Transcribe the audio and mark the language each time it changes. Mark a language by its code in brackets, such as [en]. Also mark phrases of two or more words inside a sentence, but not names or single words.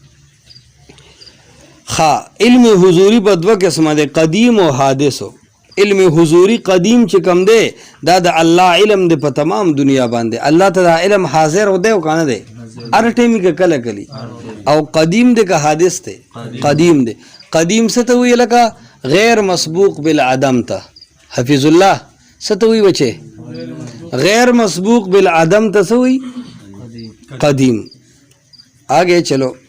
[ps] علم حضوری په دوه قسمه دی قدیم او حادث علم حضوری قدیم چې کم دی دا د الله علم دی په تمام دنیا باندې الله ته دا علم حاضر و دی او کنه دی هر ټیم کې کله کلی او قدیم دی که حادث دی قدیم دی قدیم څه ته وایي لکه [ar] غیر مسبوق بالعدم [ps] ته حفیظ الله څه ته وایي بچې [ar] غیر مسبوق بالعدم [ps] ته څه وایي قدیم [ur] آگے چلو